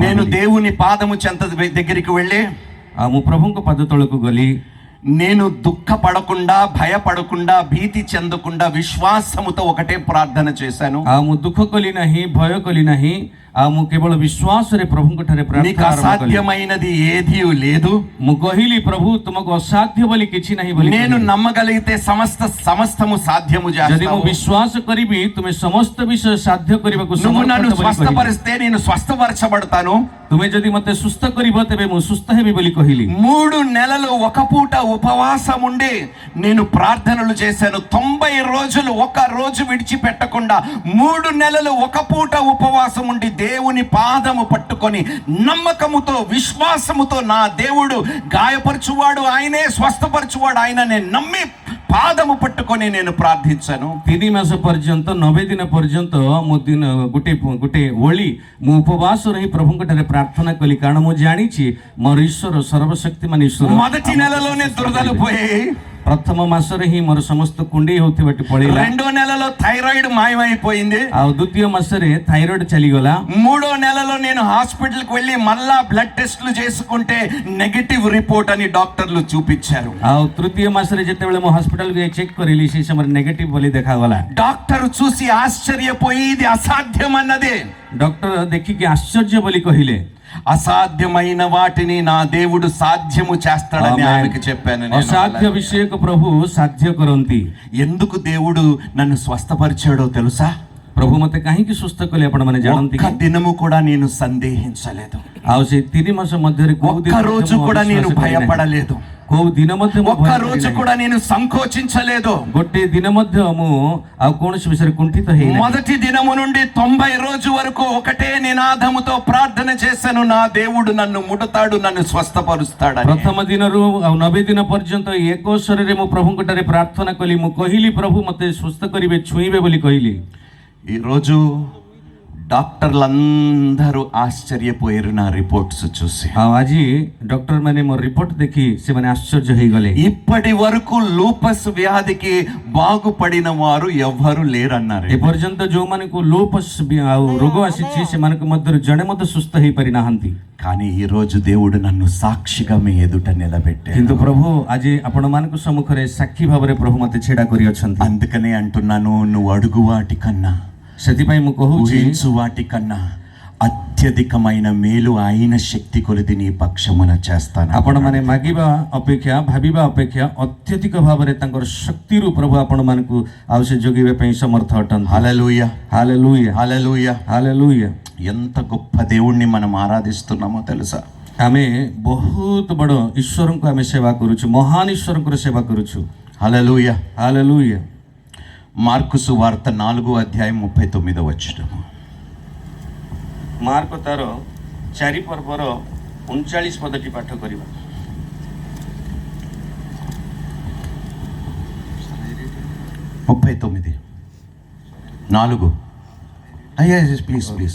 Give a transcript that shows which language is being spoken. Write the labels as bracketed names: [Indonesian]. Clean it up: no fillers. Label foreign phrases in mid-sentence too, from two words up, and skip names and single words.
[Telugu] నేను [Odia] ଭାବିଲି। [Telugu] దేవుని పాదము చెంత దగ్గరికి వెళ్ళి [Odia] ଆଉ ମୁଁ ପ୍ରଭୁଙ୍କ ପାଦ ତଳକୁ ଗଲି। [Telugu] నేను దుఃఖపడకుండా, భయపడకుండా, భీతి చెందకుండా విశ్వాసముతో ఒకటే ప్రార్థన చేశాను। [Odia] ଆଉ ମୁଁ ଦୁଃଖ କଲି ନାହିଁ, ଭୟ କଲି ନାହିଁ, ଆଉ ମୁଁ କେବଳ ବିଶ୍ୱାସରେ ପ୍ରଭୁଙ୍କ ଠାରେ [Telugu] నీకు [Odia] ପ୍ରାର୍ଥନା ଆରମ୍ଭ କଲି। [Telugu] అసాధ్యమైనది ఏదీ లేదు। [Odia] ମୁଁ କହିଲି ପ୍ରଭୁ ତୁମକୁ ଅସାଧ୍ୟ ବୋଲି କିଛି ନାହିଁ ବୋଲି [Telugu] నేను [Odia] କହିଲି। [Telugu] నమ్మగలిగితే సమస్తము సాధ్యము [Odia] ଯଦି ମୁଁ [Telugu] చేస్తావు। [Odia] ବିଶ୍ୱାସ କରିବି ତୁମେ ସମସ୍ତ ବିଷୟ ସାଧ୍ୟ କରିବାକୁ [Telugu] నువ్వు [Odia] ସମର୍ଥ [Telugu] నన్ను [Odia] ବୋଲି କହିଲି। [Telugu] స్వస్థపరిస్తే నేను స్వస్థపరచబడతాను। [Odia] ତୁମେ ଯଦି ମତେ ସୁସ୍ଥ କରିବ ତେବେ ମୁଁ ସୁସ୍ଥ ହେବି ବୋଲି କହିଲି। [Telugu] 3 నెలలు ఒక పూట ఉపవాసం ఉండి నేను ప్రార్థనలు చేశాను। 90 రోజులు ఒక రోజు విడిచిపెట్టకుండా 3 నెలలు ఒక పూట ఉపవాసం ఉండి దేవుని పాదము పట్టుకొని నమ్మకముతో, విశ్వాసముతో నా దేవుడు గాయపరచువాడు ఆయనే, స్వస్థపరచువాడు ఆయన నేను నమ్మి పాదము పట్టుకొని నేను ప్రార్థించాను। [Odia] 3 ମାସ ପର୍ଯ୍ୟନ୍ତ 90 ଦିନ ପର୍ଯ୍ୟନ୍ତ ମୁଁ ଗୋଟେ ଓଳି ମୁଁ ଉପବାସ ରହି ପ୍ରଭୁଙ୍କ ଠାରେ ପ୍ରାର୍ଥନା କଲି, କାରଣ ମୁଁ ଜାଣିଛି ମୋର ଈଶ୍ୱର ସର୍ବଶକ୍ତିମାନ ଈଶ୍ୱର। [Telugu] మొదటి నెలలోనే దురదలు పోయాయి। [Odia] ପ୍ରଥମ ମାସରେ ହିଁ ମୋର ସମସ୍ତ କୁଣ୍ଡେଇ ହଉଥିବାଟି ପଳେଇଲା। [Telugu] 2వ నెలలో థైరాయిడ్ మాయమైపోయింది। [Odia] ଆଉ ଦ୍ୱିତୀୟ ମାସରେ ଥାଇରଏଡ୍ ଚାଲିଗଲା। [Telugu] 3వ నెలలో నేను హాస్పిటల్కి వెళ్ళి మళ్ళా [English] blood tests [Telugu] చేసుకుంటే [English] negative report [Telugu] అని డాక్టర్లు చూపించారు। [Odia] ଆଉ ତୃତୀୟ ମାସରେ ଯେତେବେଳେ ମୁଁ ହସ୍ପିଟାଲକୁ ଯାଇ ଚେକ୍ କରିଲି ସେ ସମୟରେ ନେଗେଟିଭ ବୋଲି ଦେଖାଗଲା। [Telugu] డాక్టర్ చూసి ఆశ్చర్యపోయి ఇది అసాధ్యం అన్నది। [Odia] ଡକ୍ଟର ଦେଖିକି ଆଶ୍ଚର୍ଯ୍ୟ ବୋଲି କହିଲେ। [Telugu] అసాధ్యమైన వాటిని నా దేవుడు సాధ్యము చేస్తాడని ఆమెకు చెప్పాను నేను। [Odia] ଅସାଧ୍ୟ ବିଷୟକୁ ପ୍ରଭୁ ସାଧ୍ୟ କରନ୍ତି। [Telugu] ఎందుకు దేవుడు నన్ను స్వస్థపరిచాడో తెలుసా? [Odia] ప్రభు ମତେ କାହିଁକି ସୁସ୍ଥ କଲେ ଆପଣମାନେ ଜାଣନ୍ତି [Telugu] ఒక్క [Odia] କି? [Telugu] దినము కూడా నేను సందేహించలేదు। [Odia] ଆଉ ସେ 3 ମାସ ମଧ୍ୟରେ କୋଉ ଦିନ [Telugu] ఒక్క రోజు కూడా నేను భయపడలేదు। [Odia] କୋଉ ଦିନ ମଧ୍ୟ ମୁଁ [Telugu] ఒక్క [Odia] ଭୟ [Telugu] రోజు [Odia] କରିନାହିଁ। [Telugu] కూడా నేను సంకోచించలేదు। [Odia] ଗୋଟେ ଦିନ ମଧ୍ୟ ମୁଁ ଆଉ କୌଣସି విషୟରେ కుంఠిତ ହେଇନାହିଁ। [Telugu] మొదటి దినము నుండి 90 రోజు వరకు ఒకటే నినాదముతో ప్రార్థన చేశాను, నా దేవుడు నన్ను ముడతాడు, నన్ను స్వస్థపరుస్తాడని। [Odia] ପ୍ରଥମ ଦିନରୁ ଆଉ 90 ଦିନ ପର୍ଯ୍ୟନ୍ତ ଏକ ସ୍ୱରରେ ମୁଁ ପ୍ରଭୁଙ୍କ ଠାରେ ପ୍ରାର୍ଥନା କଲି। ମୁଁ କହିଲି ପ୍ରଭୁ ମତେ ସୁସ୍ଥ କରିବେ, ଛୁଇଁବେ ବୋଲି କହିଲି। [Telugu] ఈరోజు డాక్టర్లందరూ ఆశ్చర్యపోయారు నా రిపోర్ట్స్ చూసి। [Odia] ଆଉ ଆଜି ଡକ୍ଟର ମାନେ ମୋ ରିପୋର୍ଟ ଦେଖି ସେମାନେ ଆଶ୍ଚର୍ଯ୍ୟ ହେଇଗଲେ। [Telugu] ఇప్పటి వరకు లూపస్ వ్యాధికి బాగుపడిన వారు ఎవ్వరు లేరన్నారు। [Odia] ଏପର୍ଯ୍ୟନ୍ତ ଯୋଉମାନଙ୍କୁ ଲୁପସ୍ ଆଉ ରୋଗ ଆସିଛି ସେମାନଙ୍କ ମଧ୍ୟରୁ ଜଣେ ମଧ୍ୟ ସୁସ୍ଥ ହେଇପାରି ନାହାନ୍ତି। [Telugu] కానీ ఈ రోజు దేవుడు నన్ను సాక్షిగా మీ ఎదుట నిలబెట్టాడు। [Odia] କିନ୍ତୁ ପ୍ରଭୁ ଆଜି ଆପଣମାନଙ୍କ ସମ୍ମୁଖରେ ସାକ୍ଷୀ ଭାବରେ ପ୍ରଭୁ ମତେ ଛିଡ଼ା କରିଅଛନ୍ତି। [Telugu] అందుకనే అంటున్నాను, నువ్వు అడుగు వాటికన్నా, [Odia] ସେଥିପାଇଁ ମୁଁ କହୁଛି [Telugu] ఊహించు వాటికన్నా అత్యధికమైన మేలు ఆయన శక్తి కొలిది నీ పక్షమున చేస్తాను। [Odia] ଆପଣମାନେ ମାଗିବା ଅପେକ୍ଷା ଭାବିବା ଅପେକ୍ଷା ଅତ୍ୟଧିକ ଭାବରେ ତାଙ୍କର ଶକ୍ତିରୁ ପ୍ରଭୁ ଆପଣମାନଙ୍କୁ ଆଉ ସେ ଯୋଗିବା ପାଇଁ ସମର୍ଥ ଅଟନ୍ତି। [Telugu] హల్లెలూయా, [Odia] ହାଲେଲୁୟା, [Telugu] హల్లెలూయా। [Odia] ହାଲେଲୁୟା। [Telugu] ఎంత గొప్ప దేవుణ్ణి మనం ఆరాధిస్తున్నామో తెలుసా? [Odia] ଆମେ ବହୁତ ବଡ଼ ଈଶ୍ୱରଙ୍କୁ ଆମେ ସେବା କରୁଛୁ, ମହାନ ଈଶ୍ୱରଙ୍କର ସେବା କରୁଛୁ। [Telugu] హల్లెలూయా। [Odia] ହାଲେଲୁୟା। [Telugu] మార్కు సువార్త 4:39 [Odia] ମାର୍କ ତାର 4 ପର୍ବର 39 ପଦଟି ପାଠ କରିବା। 39:4 ଆଜ୍ଞା [English] please please.